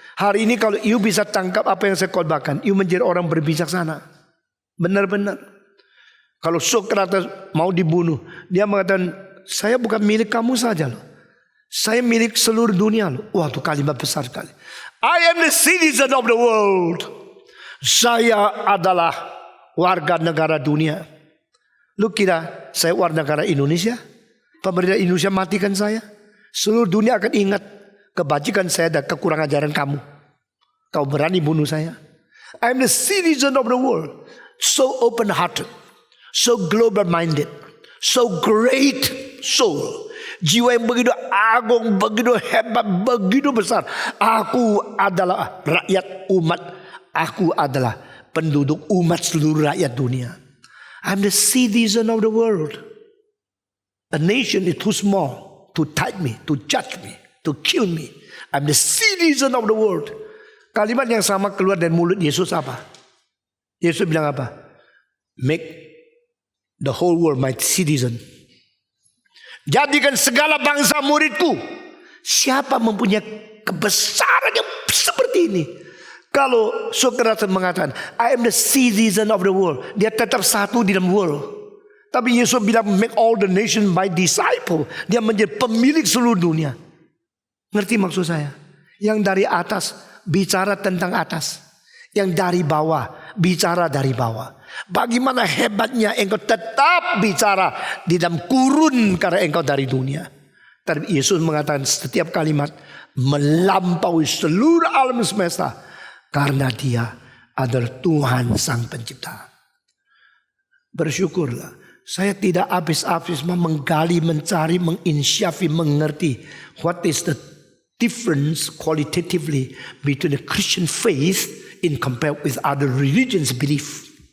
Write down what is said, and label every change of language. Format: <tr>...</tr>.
<id>Hari ini kalau you bisa tangkap apa yang saya khotbahkan, you menjadi orang berbijaksana. Benar-benar. Kalau Sokrates mau dibunuh, dia mengatakan, saya bukan milik kamu saja loh. Saya milik seluruh dunia loh. Wah, itu kalimat besar sekali.</id> <en>I am the citizen of the world.</en> <id>Saya adalah warga negara dunia. Lu kira saya warga negara Indonesia? Pemerintah Indonesia matikan saya? Seluruh dunia akan ingat kebajikan saya dan kekurangan ajaran kamu. Kau berani bunuh saya?</id> <en>I am the citizen of the world. So open hearted. So global minded. So great soul.</en> <id>Jiwa yang begitu agung, begitu hebat, begitu besar. Aku adalah rakyat umat. Aku adalah penduduk umat seluruh rakyat dunia.</id> <en>I'm the citizen of the world. A nation is too small to type me, to judge me, to kill me. I'm the citizen of the world.</en> <id>Kalimat yang sama keluar dari mulut Yesus apa? Yesus bilang apa?</id> <en>Make the whole world my citizen.</en> <id>Jadikan segala bangsa muridku. Siapa mempunyai kebesaran yang seperti ini? Kalau Sokrates mengatakan,</id> <en>I am the citizen of the world.</en> <id>Dia tetap satu di dalam world. Tapi Yesus bilang,</id> <en>make all the nation my disciple.</en> <id>Dia menjadi pemilik seluruh dunia. Ngerti maksud saya? Yang dari atas, bicara tentang atas. Yang dari bawah, bicara dari bawah. Bagaimana hebatnya engkau tetap bicara di dalam kurun karena engkau dari dunia. Tapi Yesus mengatakan setiap kalimat melampaui seluruh alam semesta. Karena dia adalah Tuhan Sang Pencipta. Bersyukurlah. Saya tidak habis-habis menggali, mencari, menginsyafi, mengerti.</id> <en>What is the difference qualitatively between the Christian faith in compared with other religions belief.</en>